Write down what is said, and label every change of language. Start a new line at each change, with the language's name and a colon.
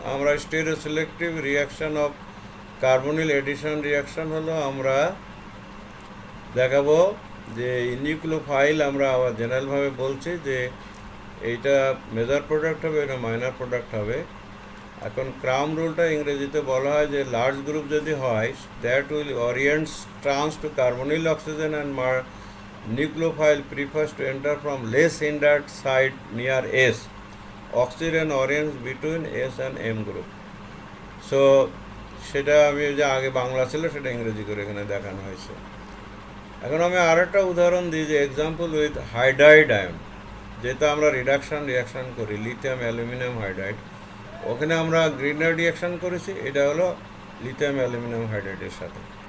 Bangla: আমরা stereo selective reaction of carbonyl addition reaction হলো আমরা দেখাবো যে নিউক্লিওফাইল, আমরা আবার জেনারেলভাবে বলছি যে এইটা মেজর প্রোডাক্ট হবে, এটা মাইনর প্রোডাক্ট হবে। এখন ক্রাম রুলটা ইংরেজিতে বলা হয় যে লার্জ গ্রুপ যদি হয়,
English: That will orients trans to carbonyl oxygen and nucleophile prefers to enter from less hindered side near S. Oxygen orients between S and M group.
Bangla: So সেটা আমি যে আগে বাংলা ছিল সেটা ইংরেজি করে এখানে দেখানো হয়েছে। এখন আমি আর একটা উদাহরণ দিই, যে এক্সাম্পল উইথ হাইড্রাইড আয়ন, যেটা আমরা রিয়াকশান করি লিথিয়াম অ্যালুমিনিয়াম হাইড্রাইড, ওখানে আমরা গ্রিনার রিয়াকশান করেছি, এটা হলো লিথিয়াম অ্যালুমিনিয়াম হাইড্রাইডের সাথে।